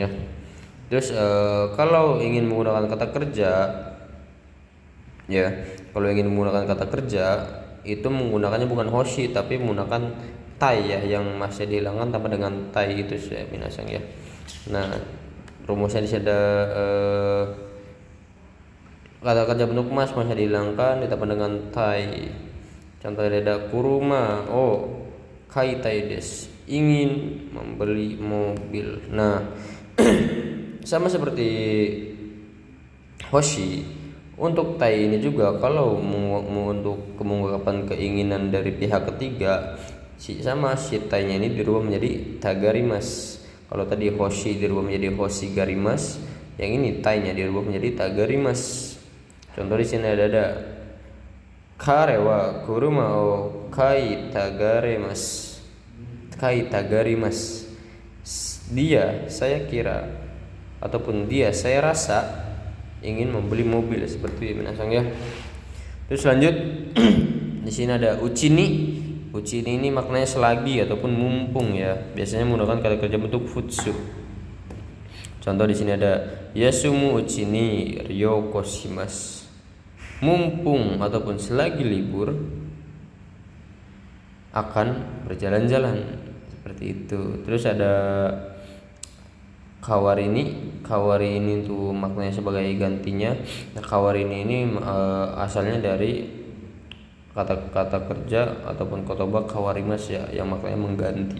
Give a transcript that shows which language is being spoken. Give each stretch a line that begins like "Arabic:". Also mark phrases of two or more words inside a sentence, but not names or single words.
Indonesian: Terus kalau ingin menggunakan kata kerja ya, kalau ingin menggunakan kata kerja itu menggunakannya bukan hoshi tapi menggunakan tai ya, yang masih dihilangkan tanpa dengan tai itu ya minasang ya. Nah, rumusnya di sini ada kata kerja bentuk mas masih dihilangkan ditambah dengan tai. Contohnya ada
Japanese: 車を買いたいです,
Indonesian: ingin membeli mobil. Nah, sama seperti hoshi, untuk tai ini juga kalau untuk mengungkapkan keinginan dari pihak ketiga, si tai-nya ini dirubah menjadi tagarimas. Kalau tadi hoshi dirubah menjadi
Japanese: 欲しがります,
Indonesian: yang ini tai-nya dirubah menjadi tagarimas. Contoh di sini ada
Japanese: 彼は車を買いたがります,
Indonesian: dia saya kira ataupun dia saya rasa ingin membeli mobil, seperti itu minasang ya. Terus lanjut di sini ada uchini. Uchini ini maknanya selagi ataupun mumpung ya. Biasanya menggunakan kata kerja bentuk futsu. Contoh di sini ada
Japanese: 休むうちに旅行します,
Indonesian: mumpung ataupun selagi libur akan berjalan-jalan, seperti itu. Terus ada kawarini itu maknanya sebagai gantinya. Nah, kawarini ini asalnya dari kata kerja ataupun
Japanese: 言葉 替わります
Indonesian: ya, yang maknanya mengganti.